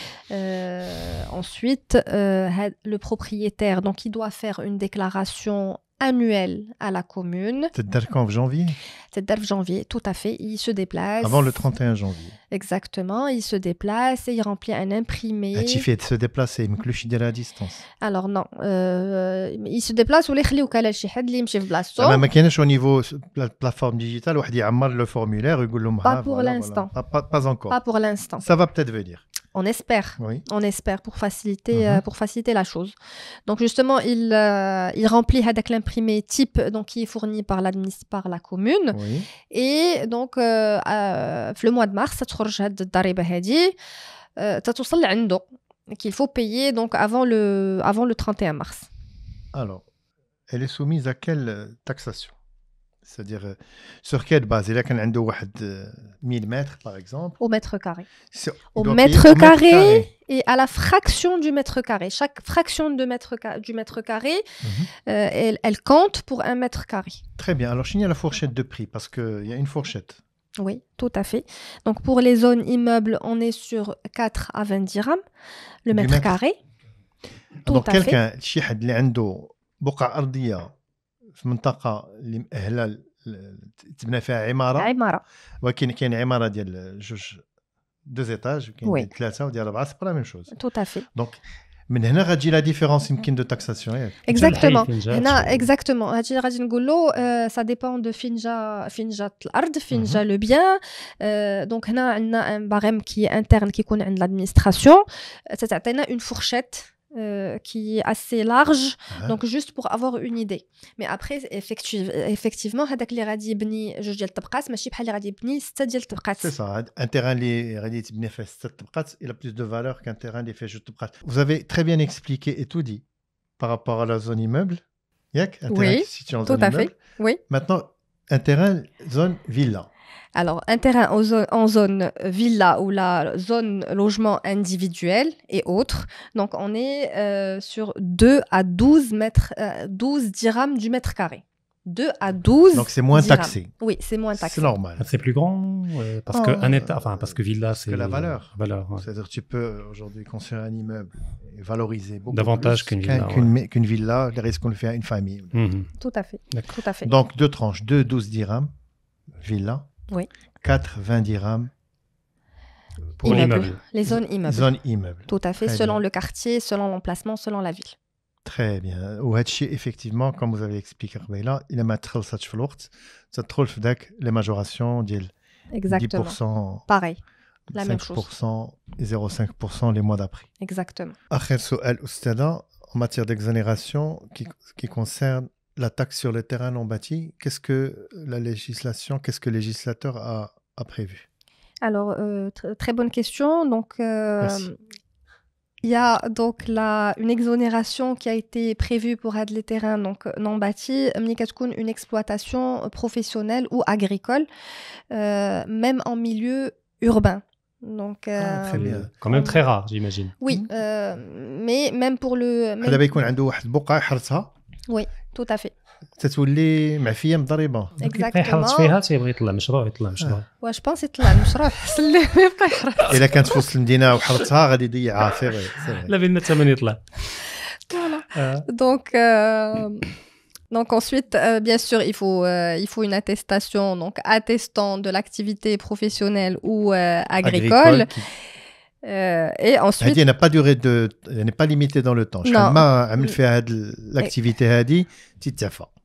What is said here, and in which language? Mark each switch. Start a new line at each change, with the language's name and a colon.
French: Ensuite, le propriétaire, donc il doit faire une déclaration annuelle à la commune. C'est-à-dire qu'en janvier? C'est en janvier, tout à fait. Il se déplace. Avant le 31 janvier. Exactement, il se déplace et il remplit un imprimé. Tu fais de se déplacer, mais que à distance. Alors non, il se déplace ou les
Arabic: خليو كالا شي حد اللي يمشي في بلاصتو. ما كاينش
French: au niveau la plateforme digitale
Arabic: واحد يعمر
French: le formulaire
Arabic: ويقول لهم
French: Pas pour l'instant. Pas encore. Pas pour l'instant. Ça va peut-être venir. On espère. Oui. On espère pour faciliter la chose. Donc justement, il remplit
Arabic: هذاك
French: l'imprimé type donc qui est fourni par la commune. Oui. Et donc
Arabic: في
French: le mois de mars
Arabic: تخرج هاد الضريبة هذه تتوصل لعنده
French: qu'il faut payer donc avant le 31 mars. Alors, elle est soumise à quelle taxation? C'est-à-dire, sur quelle base? Il y a qu'un
Arabic: عنده واحد
French: 1000 mètres, par exemple. Au mètre carré. Au mètre carré et à la fraction du mètre carré. Chaque fraction du mètre carré, elle compte pour un mètre carré. Très bien. Alors, je finis à la fourchette de prix, parce qu'il y a une fourchette. Oui, tout à fait. Donc, pour les zones immeubles, on est sur 4 à 20 dirhams, le mètre carré. Tout Donc, à fait. quelqu'un,
Arabic: شي حد اللي عنده بقعة أرضية في منطقة اللي مأهلة تبنى فيها عمارة ولكن كاين عمارة ديال
French: deux étages
Arabic: وكاين ثلاثة وديال أربعة
French: c'est pas la même chose. Tout à fait. Donc
Arabic: من هنا غتجي لا ديفيرونس يمكن دو تاكساسيون ياك.
French: Exactement.
Arabic: هنا
French: exactement.
Arabic: غادي نقولوا
French: ça dépend de
Arabic: فين جات الأرض فين جا
French: le bien. Donc
Arabic: هنا عندنا
French: un barème qui est interne qui
Arabic: يكون عند
French: l'administration. تعطينا une fourchette qui est assez large, donc juste pour avoir une idée. Mais après, effectivement,
Arabic: هذاك اللي غادي يبني جوج ديال الطبقات ماشي بحال اللي غادي يبني 6 ديال الطبقات.
French: C'est ça. Un terrain
Arabic: اللي غادي تبني فيه 6 طبقات,
French: il a plus de valeur qu'un terrain
Arabic: اللي فيه 2 طبقات.
French: Vous avez très bien expliqué et tout dit par rapport à la zone immeuble.
Arabic: ياك
French: un terrain qui se situe en zone immeuble. Tout à fait. Oui. Maintenant, un terrain zone villa. Alors, un terrain en zone villa ou la zone logement individuel et autres. Donc, on est sur 2 à 12 dirhams du mètre carré. 2 à 12 Donc, c'est moins dirhams. taxé. Oui, c'est moins taxé. C'est normal. C'est plus grand parce que villa, c'est... Que la valeur. Ouais. C'est-à-dire que tu peux aujourd'hui construire un immeuble et valoriser beaucoup davantage plus qu'une villa, les risques qu'on le fait à une famille. Tout à fait. Tout à fait. Donc, 2 tranches, 2 12 dirhams, villa. Oui. 4 20 dirhams pour l'immeuble. Les zones immeubles. Zone immeuble. Tout à fait, Très selon bien. le quartier, selon l'emplacement, selon la ville. Très bien.
Arabic: وهادشي
French: effectivement comme vous avez expliqué
Arabic: قبيله إلا ما تخلصتش في الوقت تدخل في داك
French: les majorations
Arabic: ديال
French: Exactement. 10%, Pareil. La même chose. 5% et 0,5% les mois d'après. Exactement.
Arabic: آخر سؤال أستاذة
French: en matière d'exonération qui concerne la taxe sur les terrains non bâtis, qu'est-ce que le législateur a prévu? Alors, très bonne question. Donc, il y a donc une exonération qui a été prévue pour les terrains donc, non bâtis, une exploitation professionnelle ou agricole, même en milieu urbain. Donc, très bien. Quand même très rare, j'imagine. Oui, mais même pour le...
Arabic: دابا يكون عنده واحد البقعة يحرثها.
French: Oui, tout à fait.
Arabic: تتولي معفية من الضريبة.
French: Exactement.
Arabic: فيها تيبغي يطلع مشروع واش بونس يطلع المشروع حسن ليه ما يبقى يحرث. إلا كانت في وسط المدينة وحرثها غادي يضيعها سي فري. لا بينا الثمن يطلع.
French: Voilà. Donc ensuite, bien sûr, il faut une attestation, donc attestant de l'activité professionnelle ou agricole. Et ensuite, elle n'est pas limitée dans le temps.
Arabic: شحال ما عمل فيها هاد l'activité هادي تتعفى.